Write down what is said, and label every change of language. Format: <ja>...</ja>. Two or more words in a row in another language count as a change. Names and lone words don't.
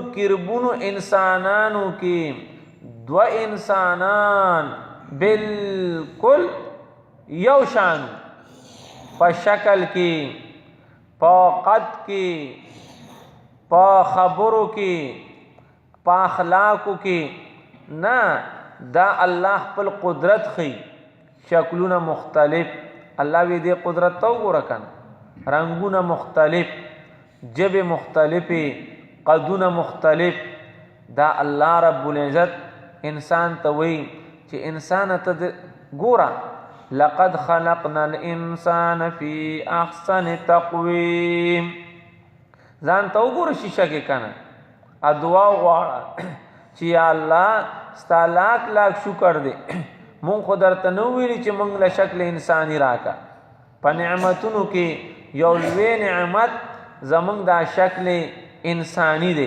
<ps>کربونو انسانانو کې دو انسانان بالکل یو شان په شکل کې په قد کې په خبرو کې په اخلاقو کې نه دا الله خپل قدرت خي شکلونه مختلف الله وی دې قدرت تو ګور کن رنگونه مختلف، جبه مختلفی، قدونه مختلف. دا الله</ps> <ar>رب العزت</ar> <ps>انسان ته وایي چې انسان ته ګوره</ps> <ar>لقد خلقنا الانسان فی احسن تقویم.</ar> <ps>ځان ته وګوره شیشه کې کنه ادعا غواړه چې</ps> <ar>یا الله</ar> <ps>ستا لاک لاک شکر دی مونږ خو درته نو ویلي چې مونږ له شکل انساني راکا. په نعمتونو کې یو لوی نعمت زمونږ دا شکل انسانی دی.</ps>